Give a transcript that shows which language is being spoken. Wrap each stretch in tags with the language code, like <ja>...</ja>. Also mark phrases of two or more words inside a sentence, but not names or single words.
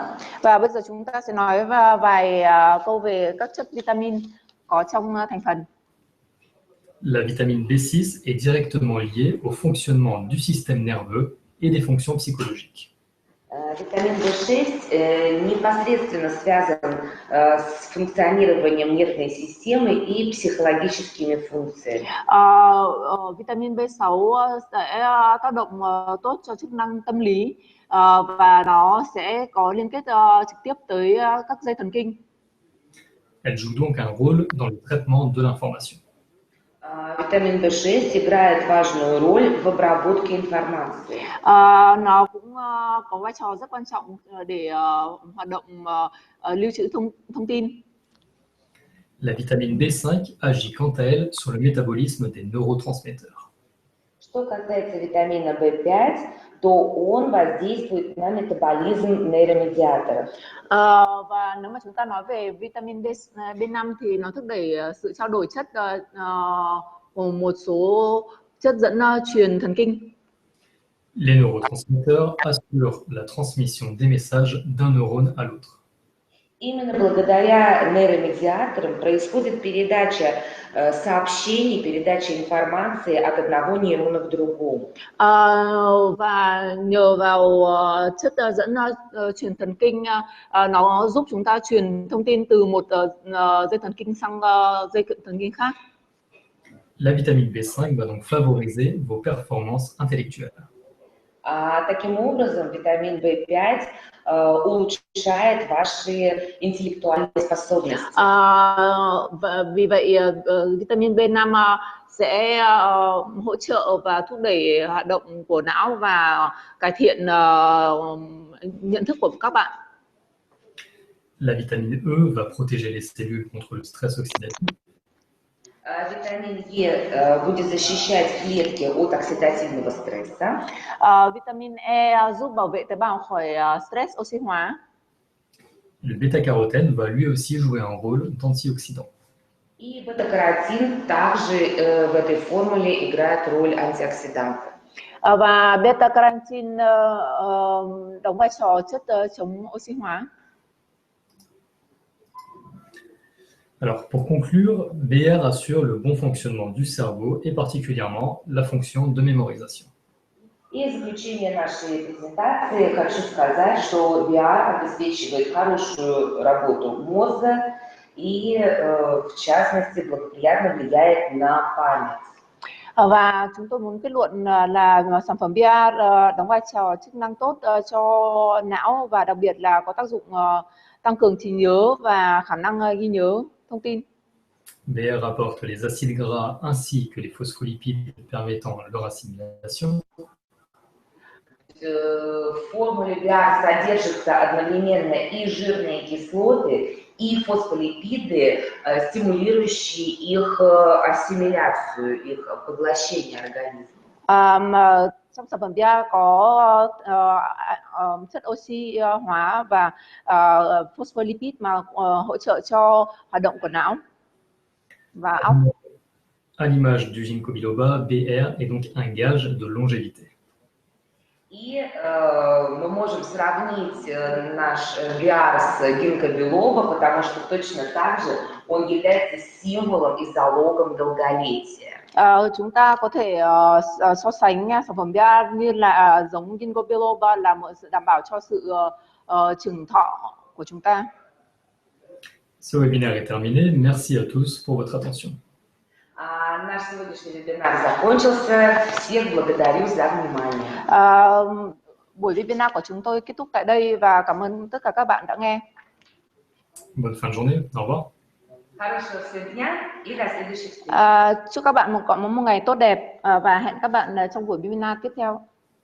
<vi>Và bây giờ chúng ta sẽ nói vài câu về các chất vitamin có trong thành phần.</vi> <fr>La vitamine B6 est directement liée au fonctionnement du système nerveux et des fonctions psychologiques.</fr> <ru>Витамин B6 непосредственно связан с функционированием нервной системы и психологическими функциями.</ru> <vi>Vitamin B6 sẽ tác động tốt cho chức năng tâm lý và nó sẽ có liên kết trực tiếp tới các dây thần kinh.</vi> <fr>Elle joue donc un rôle dans le traitement de l'information.</fr> <ru>Витамин B6 играет важную роль в обработке информации.</ru> <vi>Nó cũng có vai trò rất quan trọng để hoạt động lưu trữ thông tin.</vi> <fr>La vitamine B5 agit quant à elle sur le métabolisme des neurotransmetteurs.</fr> <ru>Что касается витамина B5, то он воздействует на метаболизм нейромедиаторов.</ru> <vi>Và nếu mà chúng ta nói về vitamin B5 thì nó thúc đẩy sự trao đổi chất của một số chất dẫn truyền thần kinh.</vi> <fr>Les neurotransmetteurs assurent la transmission des messages d'un neurone à l'autre.</fr> <ru>Именно благодаря нейромедиаторам происходит передача сообщений, передача информации от одного нейрона к другому.</ru> <vi>Và nhờ vào chất dẫn truyền thần kinh, nó giúp chúng ta truyền thông tin từ một dây thần kinh sang dây thần kinh khác.</vi> <fr>La vitamine B5 va donc favoriser vos performances intellectuelles.</fr> <ru>Таким образом, витамин В5 улучшает ваши интеллектуальные способности.</ru> <vi>Vì vậy vitamin B5 sẽ hỗ trợ và thúc đẩy hoạt động của não và cải thiện nhận thức của các bạn.</vi> <fr>La vitamine E va protéger les cellules contre le stress oxydatif.</fr> <ru>Витамин Е будет защищать клетки от оксидативного стресса.</ru> <vi>Vitamin E giúp bảo vệ tế bào khỏi stress oxy hóa.</vi> <fr>Le bêta-carotène va lui aussi jouer un rôle d'antioxydant.</fr> <ru>И бета-каротин также в этой формуле играет роль антиоксиданта.</ru> <vi>Và beta-carotene đóng vai trò chất chống oxy hóa.</vi> <fr>Alors, pour conclure, BR assure le bon fonctionnement du cerveau et particulièrement la fonction de mémorisation.</fr> <ru>И в заключение нашей презентации хочу сказать, что VR обеспечивает хорошую работу мозга и, в частности, благоприятно влияет на память.</ru> <vi>Và chúng tôi muốn kết luận là sản phẩm VR đóng vai trò chức năng tốt cho não và đặc biệt là có tác dụng tăng cường trí nhớ và khả năng ghi nhớ thông tin.</vi> <fr>BR apporte les acides gras ainsi que les phospholipides permettant leur assimilation.</fr> <ru>В формуле VR содержатся одновременно и жирные кислоты, и фосфолипиды, стимулирующие их ассимиляцию, их поглощение организма.</ru> <vi>Trong sản phẩm VR có chất oxy hóa và phospholipid mà hỗ trợ cho hoạt động của não và óc.</vi> <fr>À l'image du ginkgo biloba, BR est donc un gage de longévité.</fr> <ru>И мы можем сравнить наш VR с гинкго билоба, потому что точно так же он является символом и залогом долголетия.</ru> <vi>Chúng ta có thể so sánh sản phẩm VR như là giống ginkgo biloba là một sự đảm bảo cho sự trường thọ của chúng ta.</vi> <fr>Ce webinaire est terminé. Merci à tous pour votre attention.</fr> <ru>Наш сегодняшний вебинар закончился. Всех благодарю за внимание.</ru> <vi>Buổi webinar của chúng tôi kết thúc tại đây và cảm ơn tất cả các bạn đã nghe.</vi> <fr>Bonne fin de journée. Au revoir.</fr> <ru>Хорошего всем дня и до следующих встреч.</ru> <vi>Chúc các bạn có một ngày tốt đẹp và hẹn các bạn trong buổi webinar tiếp theo.</vi>